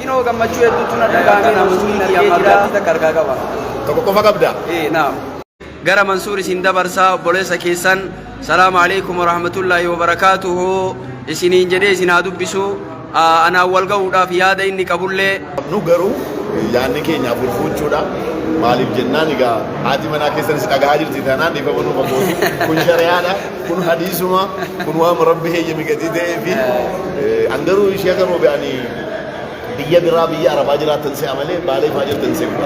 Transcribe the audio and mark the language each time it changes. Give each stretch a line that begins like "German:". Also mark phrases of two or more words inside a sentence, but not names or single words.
Oromo: gammachuu hedduutu na dhagahame Mansuurii argee jira takkargaa qaba. Tokko qofa qabda. Naam. Gara Mansuur isin dabarsaa obboleessa keessan
Arabic: السلام عليكم ورحمة الله وبركاته
Oromo: isiniin jedhee isin haa dubbisu anaan wal ga'uudhaaf yaada inni qabullee. Nu garuu yaadni keenya furfuuchuudha. Maaliif jennaan egaa haati manaa keessanis dhagahaa jirti taanaan dhiifama nu qabuuti. Kun shari'aadha, kun hadiisuma, kun waan rabbi heeyyame gatii ta'ee fi angaruu ishee garuu ba'anii biyya biraa biyya arabaa jiraatan se'a malee baalee faa jirtan se'a.